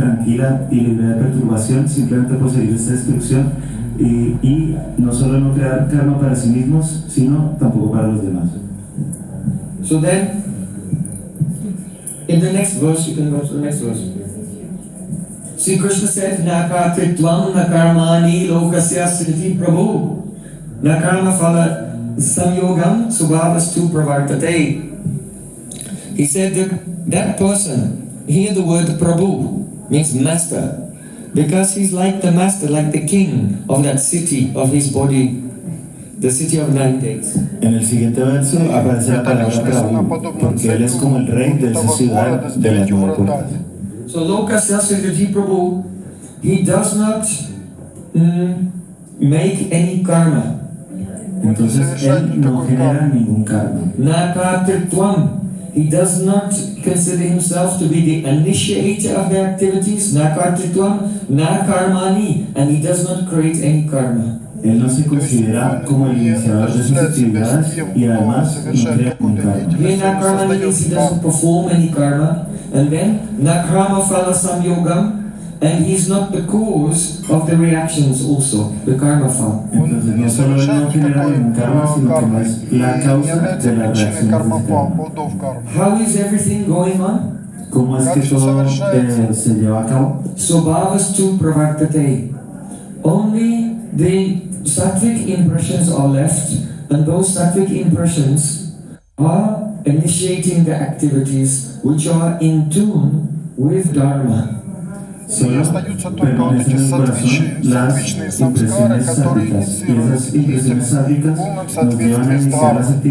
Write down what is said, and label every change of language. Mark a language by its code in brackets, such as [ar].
[es] tranquila y libre de perturbación, simplemente por seguir esta instrucción y no solo no crear karma para sí mismos, sino tampoco para los demás. [en] So then, in the next verse, you can go to the next verse. [sa] Sri Krishna said, Nakatritvam nakarmani lokasya sriti prabhu. Nakarma phala samyogam subhavastu pravartate. [en] He said that that person, here the word prabhu means master, because he's like the master, like the king of that city, of his body, the city of 9 gates. [es] En el siguiente verso aparece la palabra Prabhu, porque él es como el rey de esa ciudad de las 9 puertas. [en] So [sa] Lokasya Sriti Prabhu, [en] he does not make any karma. [es] Entonces él no genera ningún karma. [sa] Nakatirtvam. [en] He does not consider himself to be the initiator of the activities. [sa] Nakatirtvam, nakarmani. [en] And he does not create any karma. [es] Él no se considera como el iniciador de sus actividades y además no crea ningún karma. [en] Here nakarmani means he doesn't perform any karma. And then [sa] nakrama phala samyogam. [en] And he's not the cause of the reactions also, the karma phala. [es] Entonces no solo él no genera ningún karma, sino que no es la causa de la reacción de ese karma. [en] How is everything going on? [es] ¿Cómo es que todo se lleva a cabo? [sa] Sobhavastu pravartate. [en] Only the sattvic impressions are left, and those sattvic impressions are initiating the activities which are in tune with Dharma. [ru] И остаются только вот эти сатвичные самскары, которые инициируют деятельность в полном соответствии с Дхармой.